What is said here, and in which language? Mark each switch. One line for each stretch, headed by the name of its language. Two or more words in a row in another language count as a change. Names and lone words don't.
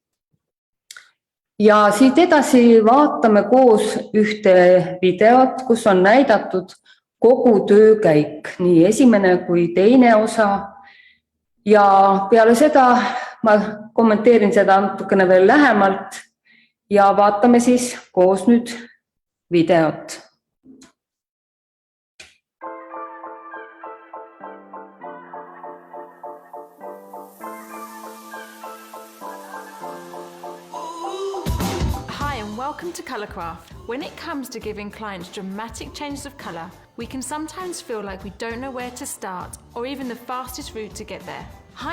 Estonian: Ja siit edasi vaatame koos ühte videot, kus on näidatud kogu töökäik, nii esimene kui teine osa ja peale seda ma kommenteerin seda natukene veel lähemalt ja vaatame siis koos nüüd videot.
English: Welcome to Colourcraft. When it comes to giving clients dramatic changes of colour, we can sometimes feel like we don't know where to start or even the fastest route to get there.